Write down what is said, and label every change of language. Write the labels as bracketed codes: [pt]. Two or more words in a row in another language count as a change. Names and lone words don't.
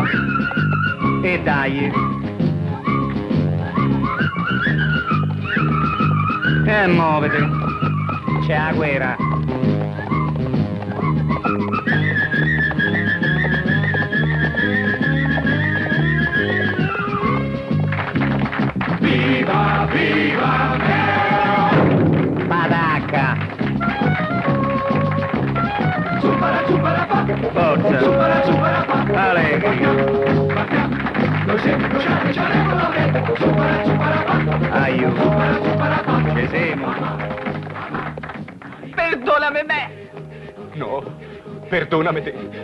[it] E dai. E muovete. C'è la guerra. Viva, viva Meo! Patacca. Zupara, zupara, pa! Forza. Zupara, zupara, pa! Allegria. Noi siamo crociati, ci avremo la me! Zupara, zupara, pa! Aiuto. Zupara, zupara, pa! Ci siamo. Perdonami me! No, perdonami te.